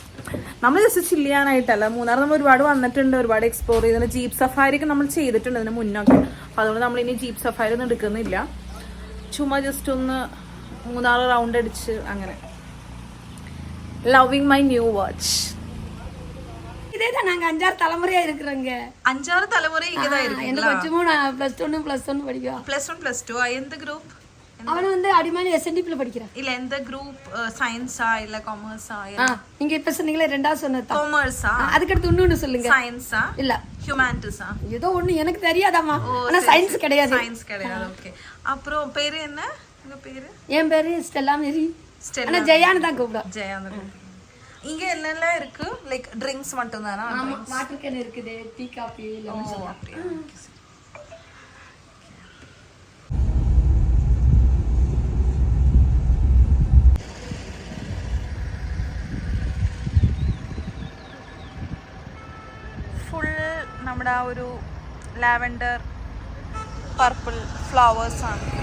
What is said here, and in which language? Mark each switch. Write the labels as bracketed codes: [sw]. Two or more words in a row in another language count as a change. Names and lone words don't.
[ml] നമ്മൾ [en] just chill [ml] ചെയ്യാനായിട്ടല്ല. മൂന്നാർ നമ്മൾ ഒരുപാട് വന്നിട്ടുണ്ട്, ഒരുപാട് എക്സ്പ്ലോർ ചെയ്തിട്ടുണ്ട്. [en] jeep safari [ml] ഒക്കെ നമ്മൾ ചെയ്തിട്ടുണ്ട് ഇതിന് മുന്നൊക്കെ. അപ്പോൾ അതുകൊണ്ട് നമ്മൾ ഇനി [en] jeep safari [ml] ഒന്നും എടുക്കുന്നില്ല. ചുമ്മാ ജസ്റ്റ് ഒന്ന് മൂന്നാർ റൗണ്ട് അടിച്ച് അങ്ങനെ. [en] loving my new watch. [ta] இதேதான் நாங்க 5-6 தலைமுறையா இருக்கிறோங்க. 5-6 தலைமுறை இங்கதான் இருக்கு. எந்த கொச்சுமும் +1 படிக்கா. +1 +2 எந்த குரூப்? அவன் வந்து அடிமானி SNDP ல படிக்கிறான். இல்ல எந்த குரூப்? சயின்ஸா இல்ல காமர்ஸா? நீங்க இப்ப சொன்னீங்களே ரெண்டாவது சொன்னது காமர்ஸா? அதுக்கு அடுத்து இன்னொன்னு சொல்லுங்க. சயின்ஸா இல்ல ஹியூமானிட்டிஸா? ஏதோ ஒண்ணு எனக்கு தெரியாதாமா. ஆனா சயின்ஸ் கிடையாது. சயின்ஸ் கிடையாது. ஓகே. அப்புறம் பேரு என்ன? உங்க பேரு? என் பேரு ஸ்டெல்லா மேரி. ஸ்டெல்லா. ஆனா ஜெயான்னு தான் கூப்பிடுவா. ஜெயான்னு கூப்பிடுவா. இங்க என்னெல்லாம் இருக்கு? [en] like drinks [ta] மட்டும் தானா? ஆமா, [en] water can [ta] இருக்குது, [en] tea coffee [ta] எல்லாம் சாப்பிடுறேன். [ml] ഫുൾ നമ്മുടെ ആ ഒരു [en] lavender purple flowers [ml] ആണ്.